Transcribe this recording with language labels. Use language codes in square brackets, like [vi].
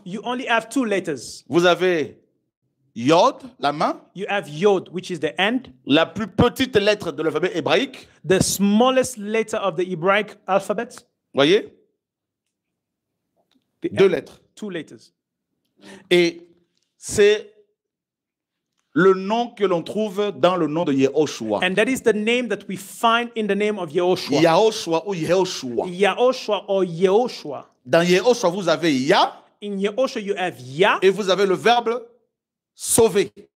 [en] You only have two letters. [fr] Vous avez Yod, la main. [en] You have Yod, which is the end. [fr] La plus petite lettre de l'alphabet hébraïque. [en] The smallest letter of the Hebraic alphabet. [fr] Voyez? Deux lettres. [en] Two letters. [fr] Et c'est le nom que l'on trouve dans le nom de Yehoshua. [en] And that is the name that we find in the name of Yehoshua. [fr] Yahoshua ou Yehoshua. [en] Yahoshua or Yehoshua. [fr] Dans Yehoshua, vous avez Ya. [en] In Yehoshua, you have Ya. [fr] Et vous avez le verbe sauver.